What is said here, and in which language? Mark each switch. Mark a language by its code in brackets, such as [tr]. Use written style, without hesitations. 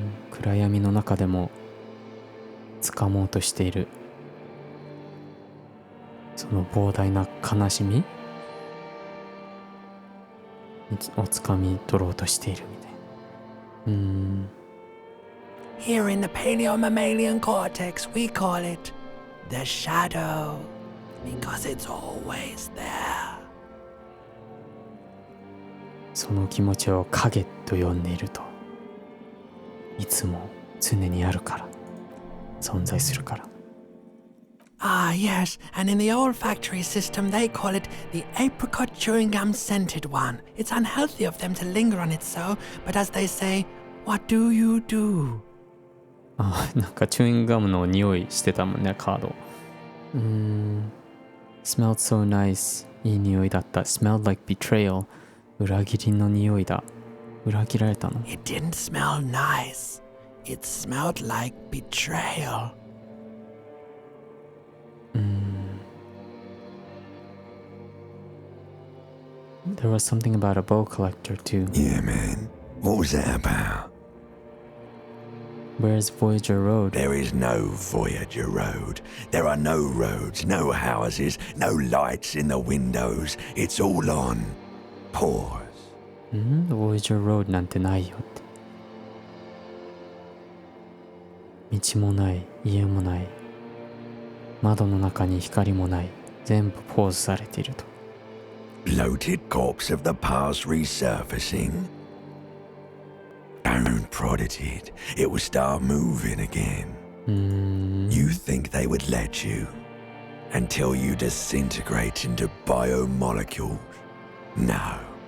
[ja] 暗闇の中でも掴もうとしている、その膨大な悲しみを掴み取ろうとしているみたいな。 [en] Here in the paleo-mammalian cortex, we call it the shadow, because it's always there. [ja] その気持ちを影と呼んでいると、いつも常にあるから、存在するから。 [en] Ah, yes, and in the olfactory system they call it the apricot chewing gum scented one. It's unhealthy of them to linger on it so, but as they say, what do you do? [ja] なんかチューイングガムの匂いしてたもんね、カード。 [en] smelled so nice、 [ja] いい匂いだった。 [en] smelled like betrayal、 [ja] 裏切りの匂いだ。裏切られたの。 [en] It didn't smell nice. It smelled like betrayal. There was something about a bow collector too. Yeah, man. What was that about? Where's Voyager Road? There is no Voyager Road. There are no roads, no houses, no lights in the windows. It's all on pause. [ja] Voyager Road なんてないよって。道もない、家もない、窓の中に光もない、全部ポーズされていると。 [en] Bloated corpse of the past resurfacing. Don't prod at it. It will start moving again. You think they would let you until you disintegrate into biomolecules? No.